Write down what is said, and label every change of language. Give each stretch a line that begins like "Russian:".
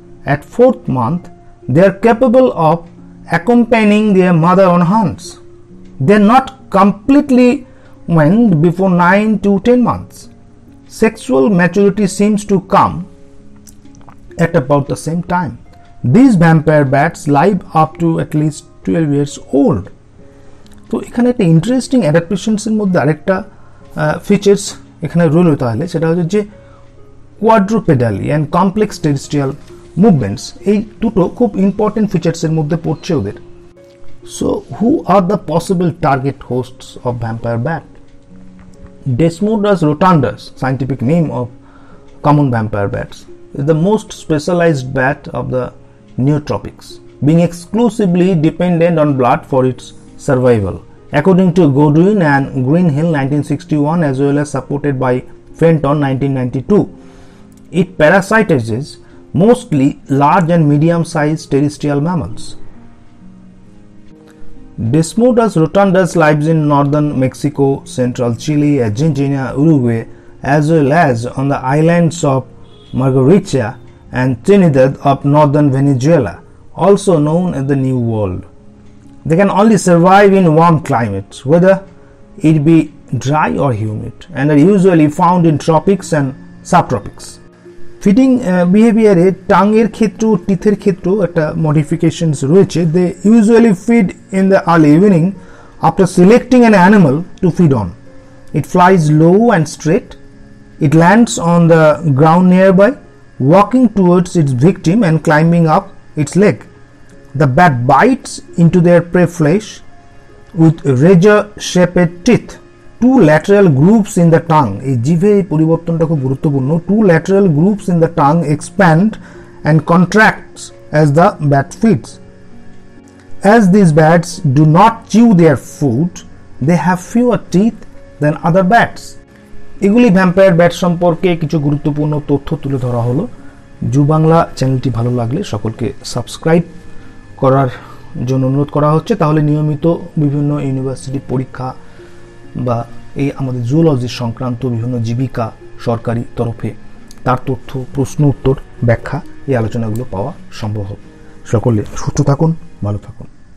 English: At 4th month, they are capable of accompanying their mother on hunts. They are not completely weaned before 9 to 10 months. Sexual maturity seems to come at about the same time. These vampire bats live up to at least 12 years old.
Bangla: তো এখানে একটা interesting অ্যাডাপ্টেশনসের মধ্যে আরেকটা features এখানে রইল, তাহলে সেটা হচ্ছে যে কোয়াড্রুপেডালি অ্যান্ড কমপ্লেক্স টেরিস্ট্রিয়াল মুভমেন্টস, এই দুটো খুব ইম্পর্টেন্ট ফিচার্সের মধ্যে পড়ছে ওদের।
English: So who are the possible target hosts of vampire bat? Desmodus rotundus, scientific name of common vampire bats, is the most specialized bat of the neotropics, being exclusively dependent on blood for its survival. According to Godwin and Greenhill 1961 as well as supported by Fenton 1992, it parasitizes mostly large and medium-sized terrestrial mammals. Desmodus rotundus lives in northern Mexico, central Chile, Argentina, Uruguay, as well as on the islands of Margarita and Trinidad of northern Venezuela, also known as the New World. They can only survive in warm climates, whether it be dry or humid, and are usually found in tropics and subtropics.
Bangla: Feeding বিহেভিয়ারে টাঙের ক্ষেত্র, টিথের ক্ষেত্র একটা modifications রয়েছে।
English: They usually feed in the early evening after selecting an animal to feed on. It flies low and straight. It lands on the ground nearby, walking towards its victim and climbing up its leg. The bat bites into their prey flesh with razor shaped teeth. Two lateral grooves in the tongue,
Bangla: এই জিভে এই পরিবর্তনটা খুব গুরুত্বপূর্ণ।
English: Two lateral grooves in the tongue expand and contracts as the bat feeds. As these bats do not chew their food, they have fewer teeth than other bats.
Bangla: এগুলি vampire bat সম্পর্কে কিছু গুরুত্বপূর্ণ তথ্য তুলে ধরা হলো। জু বাংলা চ্যানেলটি ভালো লাগলে সকলকে সাবস্ক্রাইব করার জন্য অনুরোধ করা হচ্ছে, তাহলে নিয়মিত বিভিন্ন ইউনিভার্সিটি পরীক্ষা বা এই আমাদের জুওলজি সংক্রান্ত বিভিন্ন জীবিকা সরকারি তরফে তার তথ্য, প্রশ্ন উত্তর, ব্যাখ্যা এই আলোচনাগুলো পাওয়া সম্ভব হবে। সকলে সুস্থ থাকুন, ভালো থাকুন।